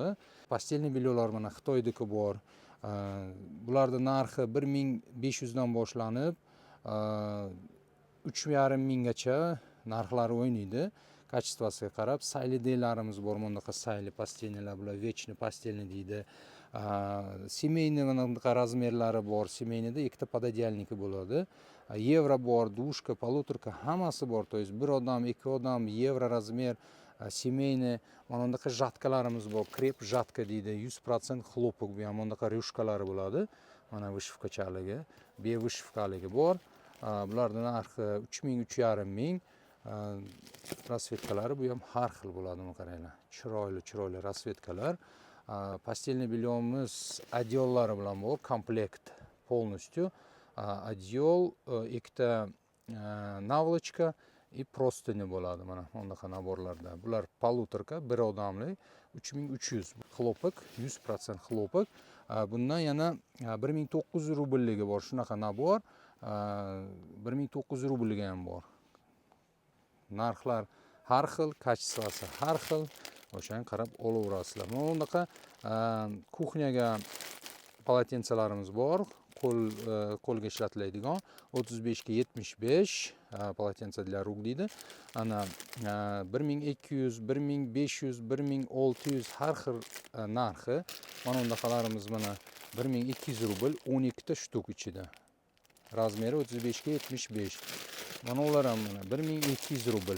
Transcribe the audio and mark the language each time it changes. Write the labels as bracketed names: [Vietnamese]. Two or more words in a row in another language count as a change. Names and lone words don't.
[Uzbek] Pastelniy belyolar mana Xitoydagi bor. Bularning narxi 1500 dan boshlanib 3500 minggacha narxlari o'ynaydi. Kачествосiga qarab, saylidelarimiz bor. Bundaqa sayli pastelnilar bular вечный pastelni deydi. Семейный bunaqa razmerlari bor. Семейныйda ikkita pododельники bo'ladi. Yevro bor, dushka, polutorka hammasi bor. [Russian] То есть [Uzbek] bir odam, ikki odam, yevro razmer, семейный. Mana bundaqa жатkalarimiz bor. Krep жатка deydi. 100% xlopok bu ham bundaqa ryushkalari bo'ladi. Mana vishivkachaligi, bevishivkaligi bor. Bularning narxi 3000-3500. Rasvetkalari bu ham har xil bo'ladi. Mana qaranglar. Chiroyli rasvetkalar. Pastelniy belyonimiz adyollari bilan bor, komplekt полностью. Adyol, ikkita navlochka [Russian] и простыни [Uzbek] bo'ladi mana bunaqa naborlarda. Bular polutorka, bir odamlik 3300 xlopok, 100% xlopok. Bundan yana 1900 rublligi bor, shunaqa nabor. 1900 rublligi ham bor. Narxlar har xil, kачествоsi har xil. O'shanga qarab olaverasizlar. Mana bunaqa kuxnyaga polotentsalarimiz bor. Qo'lga ishlatiladigan 35 ga 75 polotentsa [Russian] для рук [Uzbek] deydi. Ana 1200, 1500, 1600 har xil narxi. Mana bundaqalarimiz mana 1200 rubl 12 ta shtuk ichida. Razmeri 35 ga 75. Mana ular ham mana 1200 rubl.